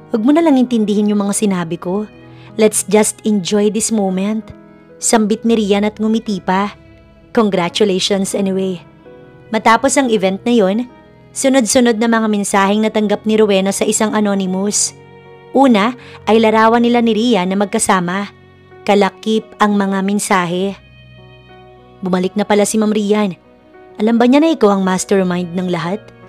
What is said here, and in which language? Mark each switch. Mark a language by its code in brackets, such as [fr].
[tl] Huwag mo na lang intindihin yung mga sinabi ko. [en] Let's just enjoy this moment." [tl] Sambit ni Rian at ngumiti pa. [en] "Congratulations anyway." [tl] Matapos ang event na yon, sunod-sunod na mga mensaheng natanggap ni Rowena sa isang anonymous. Una ay larawan nila ni Rian na magkasama. Kalakip ang mga mensahe. "Bumalik na pala si Ma'am Rian. Alam ba niya na ikaw ang mastermind ng lahat?"